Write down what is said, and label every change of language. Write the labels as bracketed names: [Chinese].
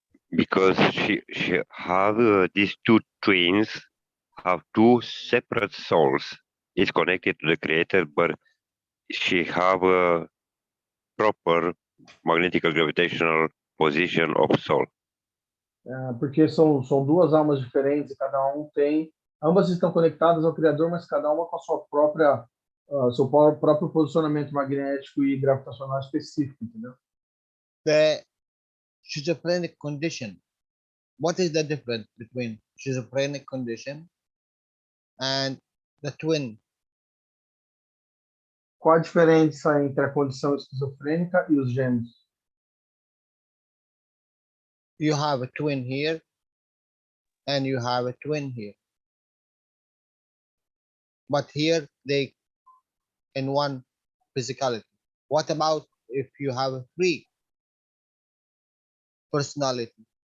[English] Because she have these two twins have two separate souls. It's connected to the creator, but she have a proper magnetic gravitational position of soul. [Portuguese] Porque são duas almas diferentes e cada um tem, ambas estão conectadas ao criador, mas cada uma com a sua própria seu próprio posicionamento magnético e gravitacional específico, entendeu? [English] The schizophrenic condition. What is the difference between schizophrenic condition and the twin? [Portuguese] Qual a diferença entre a condição esquizofrênica e os gêmeos? [English] You have a twin here and you have a twin here. But here they in one physicality. What about if you have a three personality?